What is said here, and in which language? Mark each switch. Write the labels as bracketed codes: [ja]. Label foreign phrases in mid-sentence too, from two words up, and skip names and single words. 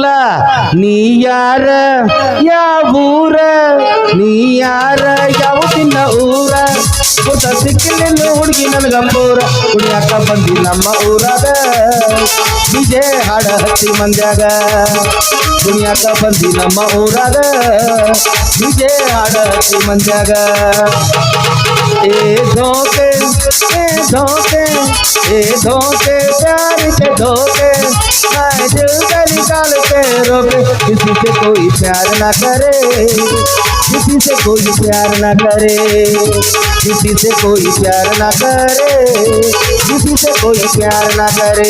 [kn] ನೀ ಯಾರ ಯಾವ ಊರ, ನೀ ಯಾರ ಯಾವ ತಿನ್ನ ಊರ, ಗೊತ್ತ ಸಿಕ್ಕಿಲ್ಲ ಹುಡುಗಿ ನನಗಂಬೂರ. ಕುಡಿಯಾಕ ಬಂದಿ ನಮ್ಮ ಊರಾಗ ವಿಜಯ ಹಾಡ ಹತ್ತಿ ಮಂದ್ಯಾಗ. ಕುಣಿಯಾಕ ಬಂದಿ ನಮ್ಮ ಊರಾಗ ವಿಜಯ ಹಾಡ ಹತ್ತಿ ಮಂದ್ಯಾಗ. [hi] ए धोखे प्यार के धोखे, मैं दिल का निकाल के रोके. किसी से कोई प्यार ना करे, किसी से कोई प्यार ना करे, किसी से कोई प्यार ना करे, किसी से कोई प्यार ना करे.